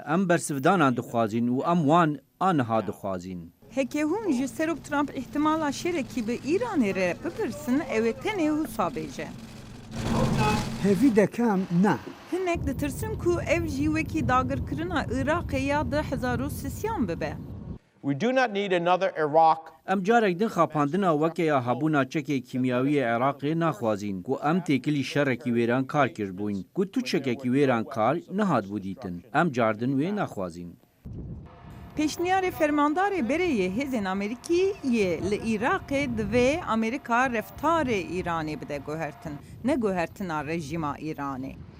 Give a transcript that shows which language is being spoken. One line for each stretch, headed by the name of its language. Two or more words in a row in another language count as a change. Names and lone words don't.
Kurdish: Em bersivdanan dixwazin û em wan aniha dixwazin. Heke hûn ji serok Trump ihtimala şerekî bi Îranê re bipirsin ew ê tenê wisa bêje. Hevî dekem ne. Hinek ditirsin ku ev jî wekî dagirkirina Iraqê ya 2003 bibe.
English: We do not need another Iraq.
Kurdish: Em carek din xapandina wekeya hebûna çekê kîmyawî ya Iraqê naxwazin ku em têkilî şerekî wêran kar kirbûn ku tu çekekî wêran kar nihat bû dîtin. Em cardin wê naxwazin. Pêşniyarê fermandarê berê hêzên Amerîkî yê li Iraqê divê Amerîka reftarê Îranê bide guhertin, ne guhertina rejîma Îranê.